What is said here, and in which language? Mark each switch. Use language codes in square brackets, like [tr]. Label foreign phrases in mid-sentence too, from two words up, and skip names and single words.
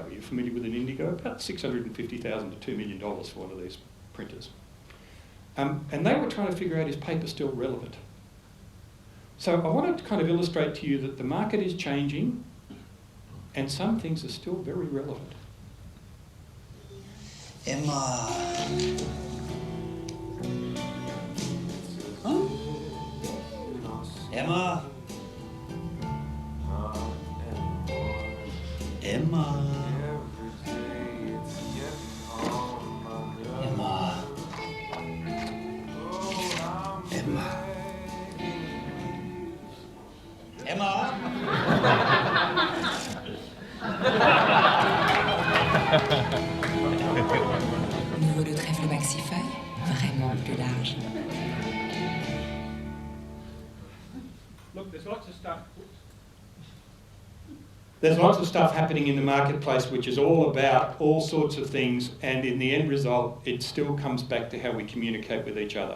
[en] Are you familiar with an Indigo? About $650,000 to $2 million for one of these printers. And they were trying to figure out, is paper still relevant? So I wanted to kind of illustrate to you that the market is changing and some things are still very relevant. Emma. Huh? Emma. Emma. Emma. Emma. Emma. [fr] Nouveau le trèfle maxifeuille, vraiment plus large. [en] Look, there's lots of stuff happening in the marketplace which is all about all sorts of things, and in the end result it still comes back to how we communicate with each other.